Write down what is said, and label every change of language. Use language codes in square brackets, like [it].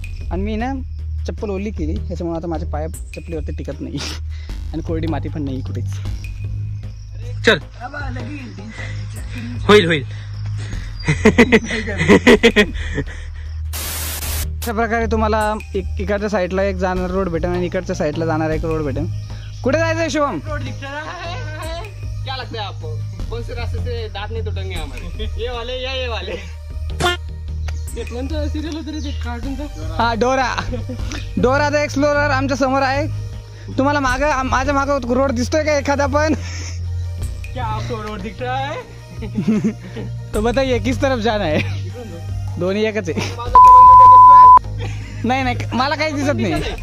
[mr] आणि मी ना चप्पल ओली केली, ह्याच्यामुळे आता माझ्या पाया चप्पलीवरती टिकत नाही आणि कोरडी माती पण नाही कुठेच. चल होईल. अशा प्रकारे तुम्हाला इकडच्या साईडला एक जाणार रोड भेटेल आणि इकडच्या साईडला जाणार एक रोड भेटेल. कुठे जायचंय शुभम? [hi] क्या लगता है आपको कौन से रास्ते से दांत नहीं टूटेंगे हमारे? ये वाले या ये वाले? [mr] कोणतं सिरियल होतं रे ते कार्टूनचं? हा, डोरा द एक्सप्लोरर आमच्या समोर आहे. तुम्हाला माझ्या मागं रोड दिसतोय का एखादा पण? [hi] क्या आपको रोड दिख रहा है? तो बताइए किस तरफ जाना है? [mr] दोन्ही एकच आहे. नाही मला काही दिसत नाही.